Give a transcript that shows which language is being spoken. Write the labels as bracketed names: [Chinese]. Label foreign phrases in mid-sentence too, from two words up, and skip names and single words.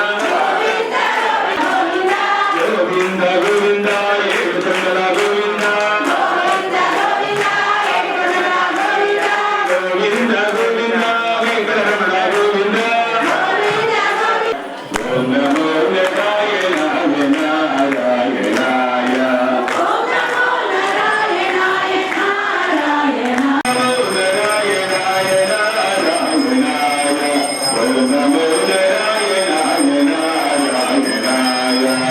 [Telugu] గోవింద గోవింద ఏడుకొండల గోవింద గోవింద గోవింద వెంకటరమణ గోవింద [Sanskrit] ఓం నమో నారాయణాయ నారాయణాయ ఓం నమో నారాయణాయ నారాయణాయ ఓం నమో నారాయణాయ నారాయణాయ